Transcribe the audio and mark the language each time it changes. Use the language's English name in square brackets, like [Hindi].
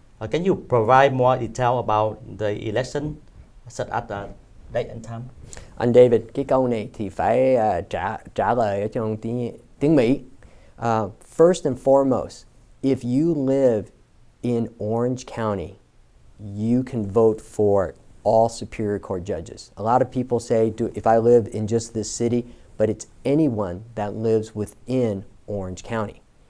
[English] Can you provide more detail about the election set at the date and time? [Vietnamese] Anh David, cái câu này thì phải trả lời ở trong tiếng Mỹ. [English] First and foremost, if you live in Orange County, you can vote for all Superior Court judges. A lot of people say, if I live in just this city, but it's anyone that lives within Orange County.